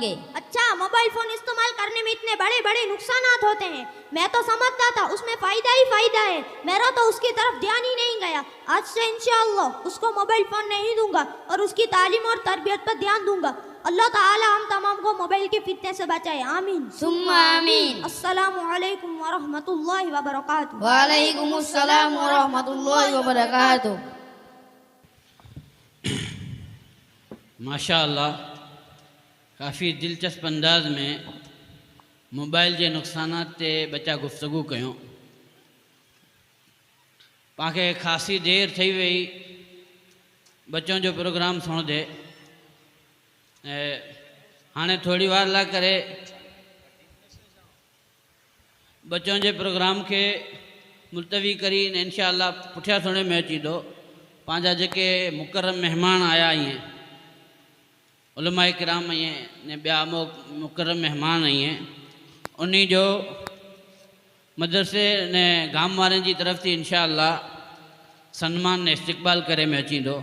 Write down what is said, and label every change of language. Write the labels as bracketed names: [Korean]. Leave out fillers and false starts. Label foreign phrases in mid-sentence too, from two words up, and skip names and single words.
[Hindi] अच्छा, मोबाइल फोन इस्तेमाल करने में इतने बड़े बड़े नुकसानात होते हैं? मैं तो समझता था उसमें फायदा ही फायदा है। मेरा तो उसकी तरफ ध्यान ही नहीं गया। आज से इंशाअल्लाह उसको मोबाइल फोन नहीं दूंगा और उसकी तालीम और तरबियत पर ध्यान दूंगा। अल्लाह ताला हम तमाम को मोबाइल के फितने से बचाए, आमीन [Arabic] ثم آمين. السلام عليكم ورحمة الله وبركاته. وعليكم السلام ورحمة الله وبركاته. [Hindi] माशाअल्लाह, [Sindhi] काफ़ी दिलचस्प अंदाज में मोबाइल के नुकसानात ते बच्चा गुफ्तगू कयूं। पाके खासी देर थी वही बच्चों जो प्रोग्राम सुणदे। हाणे थोड़ी वार ला करे बच्चों के प्रोग्राम के मुलतवी करी ने इंशाअल्लाह पुठिया सुणे में अची दो पांजा जेके मुकर्रम मेहमान आया ही हैं, उलमाए किराम आई हैं ने ॿिया मुकर्रम मेहमान आई हैं, उन्हीं जो मदरसे ने गाम वारनि जी तरफ थी इंशाअल्लाह सन्मान ने इस्तक़बाल करे में अची दो।